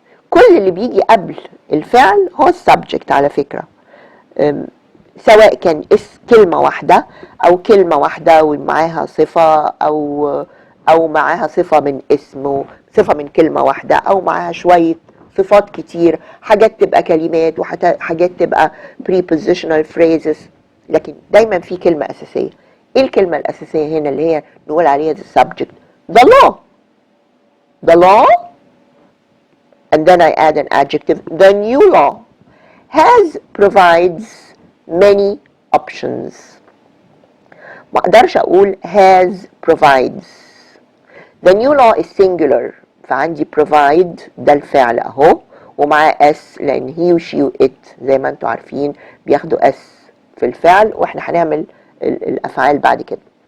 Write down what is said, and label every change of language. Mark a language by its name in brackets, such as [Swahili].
[Arabic] كل اللي بيجي قبل الفعل هو السبجكت على فكرة، سواء كان كلمة واحدة أو كلمة واحدة ومعاها صفة أو معاها صفة من اسم، صفة من كلمة واحدة، أو معاها شوية صفات كتير، حاجات تبقى كلمات وحاجات تبقى prepositional phrases، لكن دايما في كلمة أساسية. إيه الكلمة الأساسية هنا اللي هي نقول عليها the subject؟ [English] The law. The law and then I add an adjective. The new law provides many options. [Arabic] ما اقدرش اقول [English] has provides. The new law is singular، [Arabic] فعندي provide ده الفعل اهو ومعاه s لان he و she و it زي ما انتوا عارفين بياخدوا s في الفعل، واحنا هنعمل الافعال بعد كده.